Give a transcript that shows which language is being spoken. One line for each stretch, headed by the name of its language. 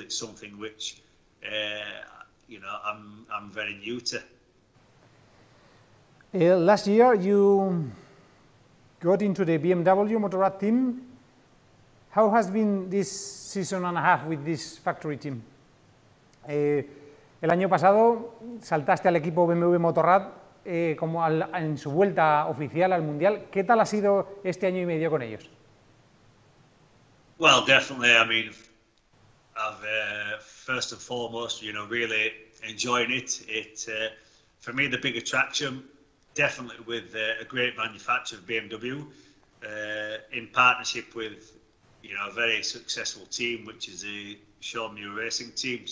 English: It's something which you know I'm very new to. Last year you got into the BMW Motorrad team. How has been this season and a half with this factory team?
Spanish: El año pasado saltaste al equipo BMW Motorrad como en su vuelta oficial al Mundial. ¿Qué tal ha sido este año y medio con ellos?
English: Well, definitely. I mean, I've first and foremost, you know, really enjoying it. For me, the big attraction, definitely with a great manufacturer, BMW, in partnership with, you know, a very successful team, which is the Sean Muir Racing team.